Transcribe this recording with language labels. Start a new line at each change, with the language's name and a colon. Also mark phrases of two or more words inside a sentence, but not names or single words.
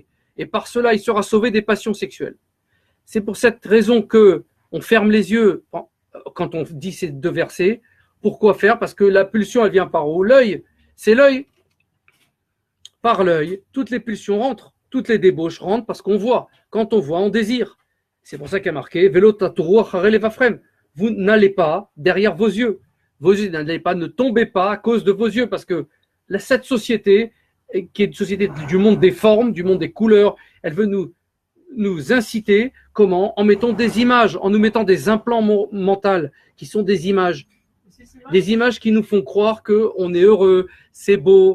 French: Et par cela, il sera sauvé des passions sexuelles. C'est pour cette raison que on ferme les yeux quand on dit ces deux versets. Pourquoi faire? Parce que la pulsion, elle vient par où? L'œil. C'est l'œil. Par l'œil, toutes les pulsions rentrent, toutes les débauches rentrent parce qu'on voit. Quand on voit, on désire. C'est pour ça qu'il y a marqué
Hebrew: ולא תתורו אחרי לבבכם.
French: Vous n'allez pas derrière vos yeux. Vos yeux n'allez pas, ne tombez pas à cause de vos yeux, parce que cette société, qui est une société du monde des formes, du monde des couleurs, elle veut nous inciter, comment? En mettant des images, en nous mettant des implants mentaux, qui sont des images qui nous font croire qu'on est heureux, c'est beau.